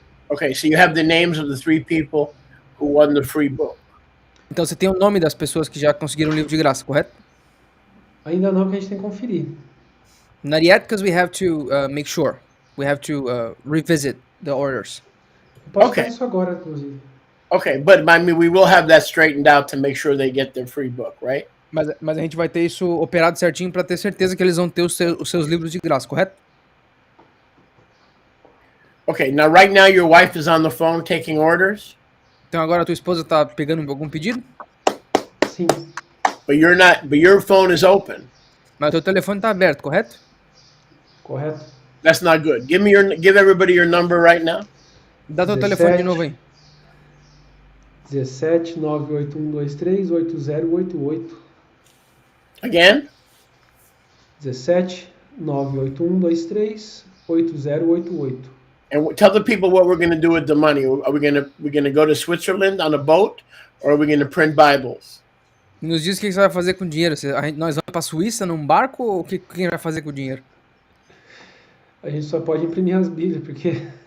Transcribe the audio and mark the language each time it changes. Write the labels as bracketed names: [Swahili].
[English] Okay, so you have the names of the 3 people who won the free book. [Portuguese] Então você tem o nome das pessoas que já conseguiram o livro de graça, correto? Ainda não, que a gente tem que conferir. [English] Not yet, because we have to make sure. We have to revisit the orders. [Portuguese] Eu posso [English] Okay. [Portuguese] fazer isso agora, inclusive. [English] Okay, but I mean, we will have that straightened out to make sure they get their free book, right? [Portuguese] Mas a gente vai ter isso operado certinho para ter certeza que eles vão ter os seus livros de graça, correto? [English] Okay, now right now your wife is on the phone taking orders, [Portuguese] Então agora a tua esposa tá pegando algum pedido, Sim. [English] but your phone is open. [Portuguese] mas o teu telefone tá aberto, correto? Correto? [English] That's not good. Give everybody your number right now. [Portuguese] Dá teu 17. telefone de novo aí. 17 98123 8088. [English] Again? [Portuguese] 17 98123 8088. [English] And tell the people what we're going to do with the money. Are we going to go to Switzerland on a boat, or are we going to print Bibles? [Portuguese] Nos diz o que você vai fazer com o dinheiro. Nós vamos pra Suíça num barco ou quem vai fazer com o dinheiro? A gente só pode imprimir as Bíblias, porque